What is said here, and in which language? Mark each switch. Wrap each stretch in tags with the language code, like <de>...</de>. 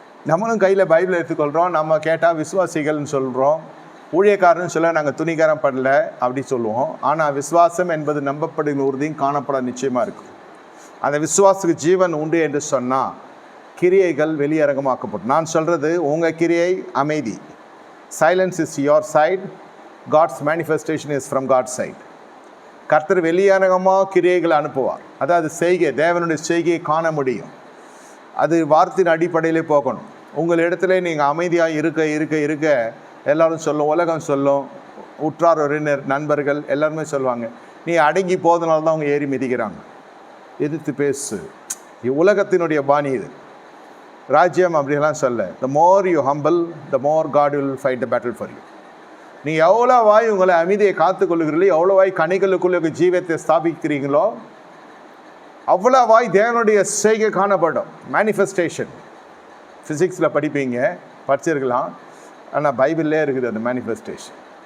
<ta>நம்மளும் கையில் பைபிள் எடுத்துக்கொள்கிறோம், நம்ம கேட்டால் விசுவாசிகள்னு சொல்கிறோம், ஊழியக்காரன்னு சொல்ல நாங்கள் துணிகரம் பண்ணல அப்படி சொல்லுவோம். ஆனால் விசுவாசம் என்பது நம்பப்படுகிற உறுதியும் காணப்பட நிச்சயமாக இருக்கும். அந்த விசுவாசத்துக்கு ஜீவன் உண்டு என்று சொன்னால் கிரியைகள் வெளியரங்கமாக்கப்படும். நான் சொல்கிறது, உங்கள் கிரியை அமைதி.</ta> <en>Silence is your side, God's manifestation is from God's side.</en> <ta>கர்த்தர் வெளியரங்கமாக கிரியைகளை அனுப்புவார். அதாவது செய்கை, தேவனுடைய செய்கையை காண முடியும். அது வார்த்தையின் அடிப்படையிலே போகணும். உங்கள் இடத்துல நீங்கள் அமைதியாக இருக்க எல்லோரும் சொல்லும், உலகம் சொல்லும், உற்றார் உறவினர் நண்பர்கள் எல்லாருமே சொல்லுவாங்க, நீ அடங்கி போதனால தான் அவங்க ஏறி மிதிக்கிறாங்க. எதிர்த்து பேசு. உலகத்தினுடைய பாணி இது. ராஜ்யம் அப்படிலாம் சொல்ல,</ta> <en>the more you humble, the more God will fight the battle for you.</en> <ta>நீ எவ்வளோ வாய் உங்களை அமைதியை காத்துக்கொள்ளுகிறீங்களோ, எவ்வளோ வாய் கனிகளுக்குள்ள ஜீவத்தை ஸ்தாபிக்கிறீங்களோ, அவ்வளோ வாய் தேவனுடைய செய்கை காணப்படும். மேனிஃபெஸ்டேஷன் ஃபிசிக்ஸில் படிச்சிருக்கலாம், ஆனால் பைபிள்லே இருக்குது அந்த மேனிஃபெஸ்டேஷன்.</ta>